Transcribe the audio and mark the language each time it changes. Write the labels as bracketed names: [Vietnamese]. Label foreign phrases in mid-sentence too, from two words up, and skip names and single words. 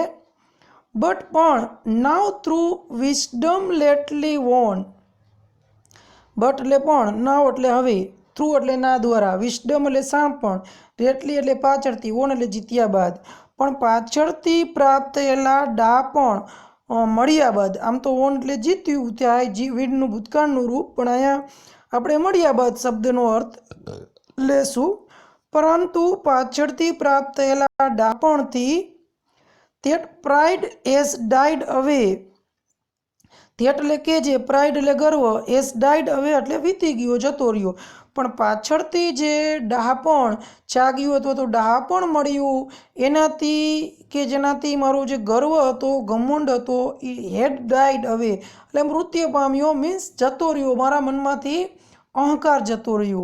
[Gujarati] બટ પણ [English] now through wisdom lately won, [Gujarati] બટ એટલે પણ, નાવ એટલે હવે, થ્રુ એટલે ના દ્વારા, વિઝડમ એટલે શાણપણ, લેટલી એટલે પાછળથી, વોન એટલે જીત્યા બાદ, પણ પાછળથી પ્રાપ્ત થયેલા ડાપણ મળ્યા બાદ. આમ તો વોન એટલે જીત્યું થાય, વીડનું ભૂતકાળનું રૂપ, પણ અહીંયા આપણે મળ્યા બાદ શબ્દનો અર્થ લેશું. પરંતુ પાછળથી પ્રાપ્ત થયેલા ડાપણથી, [English] that pride has died away, [Gujarati] that એટલે કે જે, પ્રાઇડ એટલે ગર્વ, [English] has died away [Gujarati] એટલે વીતી ગયો, જતો રહ્યો. પણ પાછળથી જે ડહાપણ જાગ્યું અથવા તો ડહાપણ મળ્યું એનાથી કે જેનાથી મારો જે ગર્વ હતો, ઘમંડ હતો, એ [English] had died away [Gujarati] એટલે મૃત્યુ પામ્યો, મીન્સ જતો રહ્યો, મારા મનમાંથી અહંકાર જતો રહ્યો.